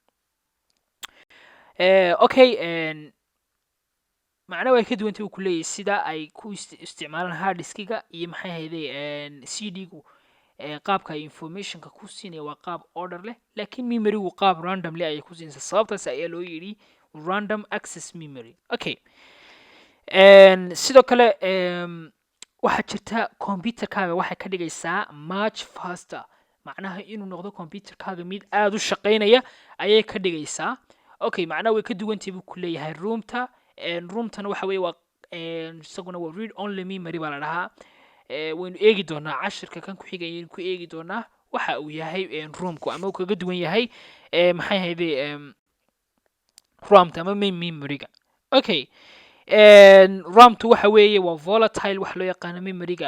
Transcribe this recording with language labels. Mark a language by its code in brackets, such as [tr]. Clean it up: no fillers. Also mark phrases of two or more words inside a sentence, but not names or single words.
[so] Okay, macnaha way ka duwan tahay uu ku leeyahay sida ay ku isticmaalaan [en] hard disk-ga [so] iyo maxay ahayday CD-gu. Qaabka ay information-ka ku siinaya waa qaab order leh, laakiin memorygu qaab randomly ayay ku siinaysaa. Sababtaas ayaa loo yidhi [en] random access memory. [so] Okay, sidoo kale waxaa jirta computerkaaga waxay ka dhigaysaa [en] much faster, [so] macnaha inuu noqdo computerkaaga mid aad u shaqaynaya ayay ka dhigaysaa. Okay, macnaha way ka duwan tahay buu ku leeyahay room-ta. Room-tana waxa weeye waa isaguna waa [en] read only memory [so] baa la dhahaa. Waynu eegi doonaa cashirka kan ku xigay ayaynu ku eegi doonaa waxa uu yahay room-ku ama uu kaga duwan yahay maxay ahayday RAM-ta ama [en] main memory-ga. [so] Okay, RAM-tu waxa weeye waa volatile waxa loo yaqaano memory-ga.